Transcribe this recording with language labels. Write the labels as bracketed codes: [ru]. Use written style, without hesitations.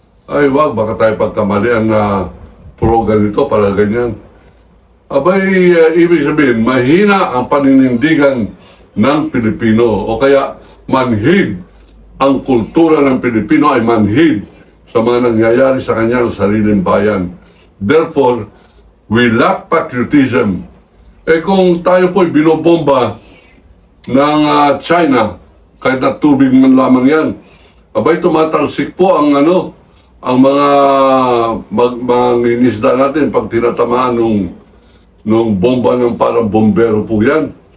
[tl] Ay wag, baka tayo pagkamalian na pro ganito, para ganyan. Abay, ibig sabihin, mahina ang paninindigan ng Pilipino o kaya manhid ang kultura ng Pilipino ay manhid sa mga nangyayari sa kanyang sariling bayan. [en] Therefore, we lack patriotism. [tl] Kung tayo po'y binobomba ng China, kahit na tubig man lamang yan, abay tumatalsik po ang ang mga mangingisda natin pag tinatamaan nung bomba ng parang bombero po yan.